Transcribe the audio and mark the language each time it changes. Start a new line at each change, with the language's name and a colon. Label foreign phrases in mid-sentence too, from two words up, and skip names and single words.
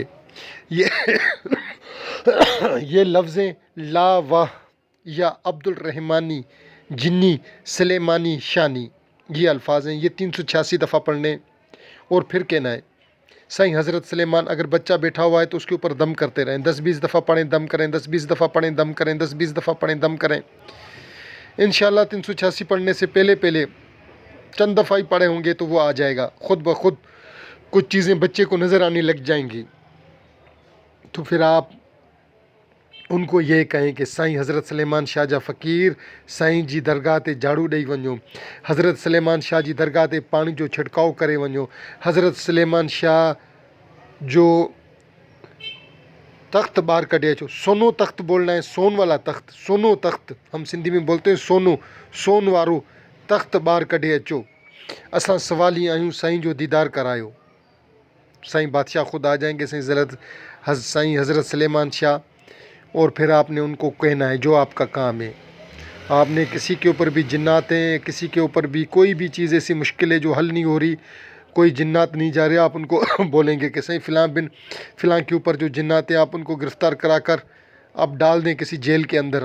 Urdu: یہ یہ لفظیں لا واہ یا عبدل رحمانی جنی سلیمانی شانی، یہ الفاظ ہیں. یہ 386 دفعہ پڑھنے اور پھر کہنا ہے سائیں حضرت سلیمان. اگر بچہ بیٹھا ہوا ہے تو اسکے اوپر دم کرتے رہیں۔ 10-20 دفعہ پڑھیں، دم کریں، 10-20 دفعہ پڑھیں، دم کریں، 10-20 دفعہ پڑھیں، دم کریں. ان شاء اللہ 386 پڑھنے سے پہلے چند دفعہ ہی پڑھے ہوں گے تو وہ آ جائے گا خود بخود. کچھ چیزیں بچے کو نظر آنے لگ جائیں گی. تو پھر آپ ان کو یہ کہیں کہ
Sindhi: سائیں حضرت سلیمان شاہ جا فقیر سائیں جی درگاہ تے جھاڑو ڈئی ونجو. حضرت سلیمان شاہ جی درگاہ تے پانی جو چھڑکاؤ کرے ونجو. حضرت سلیمان شاہ جو تخت بار کڈے اچو.
Urdu: سونو تخت بولنا ہے, سون والا تخت, سونو تخت ہم سندھی میں بولتے ہیں سونو,
Sindhi: سون وارو تخت بار کڈے اچو. اساں سوالی آیوں سائیں جو دیدار کرایو.
Urdu: سائیں بادشاہ خود آ جائیں گے, سائیں حضرت سلیمان شاہ. اور پھر آپ نے ان کو کہنا ہے جو آپ کا کام ہے. آپ نے کسی کے اوپر بھی جنات ہیں, کسی کے اوپر بھی کوئی بھی چیز ایسی مشکل ہے جو حل نہیں ہو رہی, کوئی جنات نہیں جا رہے, آپ ان کو بولیں گے کہ سائیں فلاں کے اوپر جو جنات ہیں آپ ان کو گرفتار کرا کر آپ ڈال دیں کسی جیل کے اندر.